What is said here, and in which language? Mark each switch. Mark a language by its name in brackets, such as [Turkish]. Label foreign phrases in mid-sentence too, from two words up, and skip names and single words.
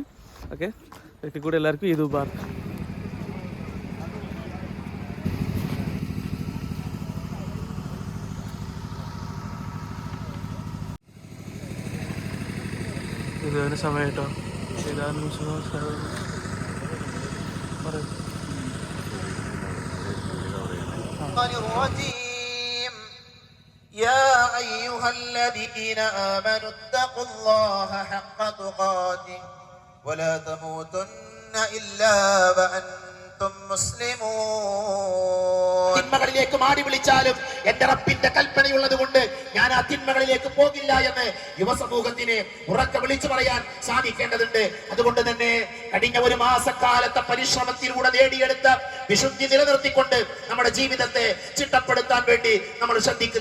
[Malayalam] ഓക്കെ, ഒരിക്കൽ കൂടി എല്ലാവർക്കും [Arabic] عيد مبارك. [Malayalam] ഇതാണ് സമയം കേട്ടോ. ഇതാണ് [Arabic] يا أيها الذين آمنوا اتقوا الله حق تقاته ولا تموتن إلا وأنتم مسلمون. [Malayalam] തിന്മകളിലേക്ക് മാടി വിളിച്ചാലും എന്റെ റബ്ബിന്റെ കൽപ്പനയുള്ളത് കൊണ്ട് ഞാൻ ആ തിന്മകളിലേക്ക് പോകില്ല എന്ന് യുവസമൂഹത്തിന് ഉറക്കെ വിളിച്ചു പറയാൻ സാധിക്കേണ്ടതുണ്ട്. അതുകൊണ്ട് തന്നെ കഴിഞ്ഞ ഒരു മാസക്കാലത്തെ പരിശ്രമത്തിലൂടെ നേടിയെടുത്ത വിശുദ്ധി നിലനിർത്തിക്കൊണ്ട് നമ്മുടെ ജീവിതത്തെ ചിട്ടപ്പെടുത്താൻ വേണ്ടി നമ്മൾ ശ്രദ്ധിക്കുക.